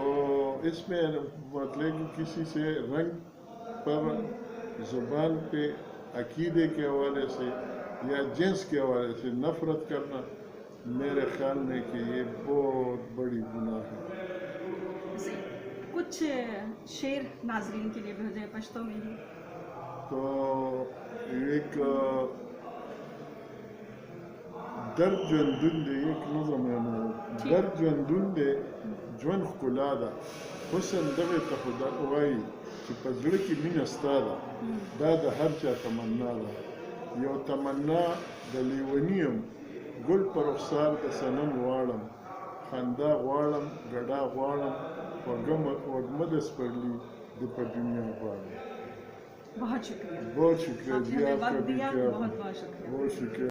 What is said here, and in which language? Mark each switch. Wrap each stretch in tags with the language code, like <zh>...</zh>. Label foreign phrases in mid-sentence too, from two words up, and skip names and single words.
<ur>تو اس میں مطلب کہ کسی سے رنگ پر, زبان پہ, عقیدے کے حوالے سے یا جنس کے حوالے سے نفرت کرنا میرے خیال میں کہ یہ بہت بڑی گناہ ہے. کچھ شعر ناظرین کے لیے بھیجے پشتو میں ہی. تو ایک درد ژوندون دی, ایک نظم ہے ہمارا.</ur> <ps>درد ژوندون دی ژوند ښکلا ده, حسن دغې ته خو دا وایي چې په زړه کې مینه ستا ده, دا د هر چا تمنا ده. یو تمنا د لیوني یم, ګل په رخسار د صنم غواړم, خندا غواړم, ګډا غواړم, وږمه د سپرلي د په دنیا غواړم.</ps> <ur>بہت شکریہ. بہت شکریہ جی, آپ کا بھی. بہت بہت شکریہ. بہت شکریہ.</ur>